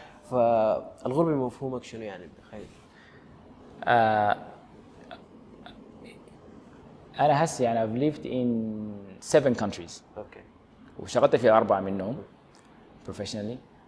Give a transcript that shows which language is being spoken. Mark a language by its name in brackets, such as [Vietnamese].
[Arabic] فالغربة مفهومك شنو يعني بتخيل؟ أنا هسه يعني [English] I've lived in 7 countries. [Arabic] أوكي. وشغلت في 4 منهم professionally.